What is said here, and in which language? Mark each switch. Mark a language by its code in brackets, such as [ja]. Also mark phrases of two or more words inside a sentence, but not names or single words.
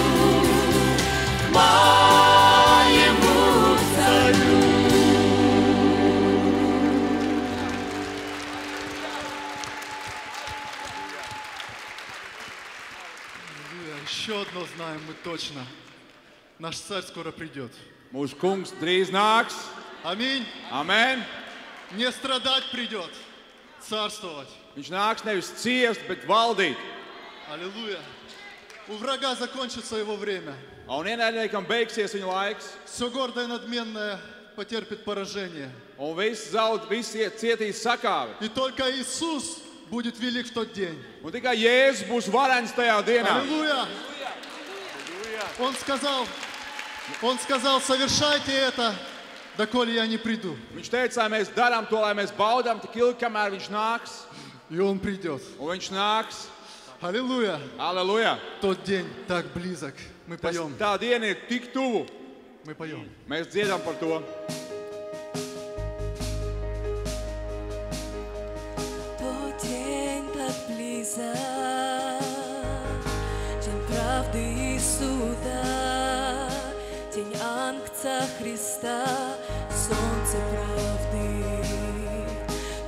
[ru] К моему царю. Еще одно знаем мы точно. Наш царь скоро придет. [lv] Mūsu kungs drīz nāks. [ru] Аминь. [lv] Amen. [ru] Не страдать придет, царствовать. [lv] Viņš nāks nevis ciest, bet valdīt. [ru] Аллилуйя. У врага закончится его время. [lv] Un ienaidniekam beigsies viņa laiks. [ru] Все гордое и надменное потерпит поражение. [lv] Un visi cietīs sakāvi. [ru] И только Иисус будет велик в тот день. [lv] Un tikai Jēzus būs varens tajā dienā. [ru] Аллилуйя. Он сказал, совершайте это, доколе я не приду. [lv] Viņš teica, lai mēs darām to, lai mēs baudām tik ilgi, kamēr viņš nāks. [ru] И он придет. [lv] Un viņš nāks. [ru] Аллилуйя. [lv] Aleluja. [ru] Тот день так близок. Мы поем. [lv] Tā diena ir tik tuvu. [ru] Мы поем. [lv] Mēs dziedam par to. [ru] Тот день так близок, день правды и суда, день Ангца Христа, солнце правды.